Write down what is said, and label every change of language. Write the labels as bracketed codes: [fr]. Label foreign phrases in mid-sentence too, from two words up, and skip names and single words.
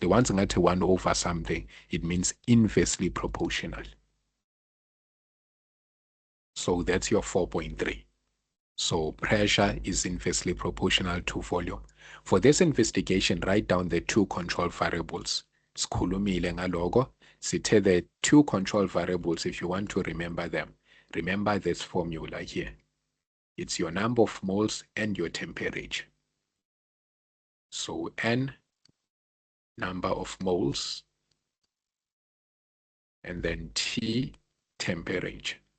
[en] Once you get 1 over something, it means inversely proportional. So that's your 4.3. So pressure is inversely proportional to volume. For this investigation, write down the 2 control variables. [zu] Sikhulumile ngaloko. [en] Sithe the 2 control variables, if you want to remember them, remember this formula here. It's your number of moles and your temperature. So N, number of moles, and then T, temperature.